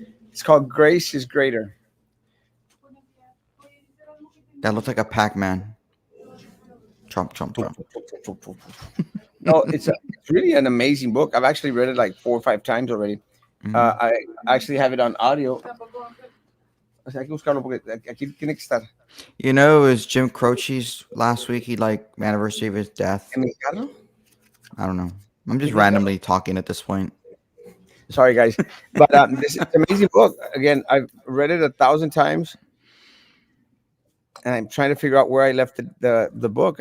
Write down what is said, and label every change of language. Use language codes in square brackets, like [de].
[en] It's called Grace is Greater. That looks like a Pac-Man. Trump, Trump, Trump. No, it's really an amazing book. I've actually read it like 4 or 5 times already. Mhm. I actually have it on audio. [es] O sea, hay que buscarlo porque aquí tiene que estar. [en] You know, it was Jim Croce's last week. He like anniversary of his death. [es] ¿En mi carro? [en] I don't know. I'm just [es] ¿En mi carro? [en] randomly talking at this point. Sorry, guys, but this is an amazing book. Again, I've read it 1,000 times, and I'm trying to figure out where I left the book.